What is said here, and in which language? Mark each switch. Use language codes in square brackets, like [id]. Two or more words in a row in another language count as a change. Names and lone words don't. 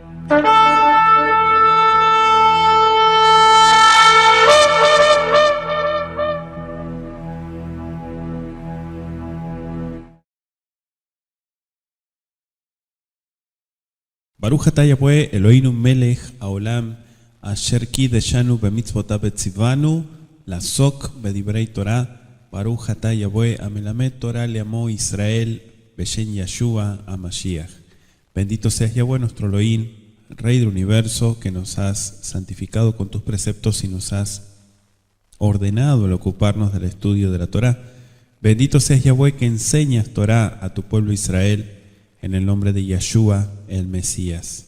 [he] ברוך אתה יהוה אלהינו מלך העולם אשר קדשנו במצותיו וצונו לעסוק בדברי תורה. ברוך אתה יבוא המלמד תורה לעמו Israel בשם ישוע המשיח. [es] Bendito seas Yahweh nuestro Elohim, Rey del universo, que nos has santificado con tus preceptos y nos has ordenado el ocuparnos del estudio de la Torá. Bendito seas Yahweh que enseñas Torá a tu pueblo Israel en el nombre de Yeshua el Mesías.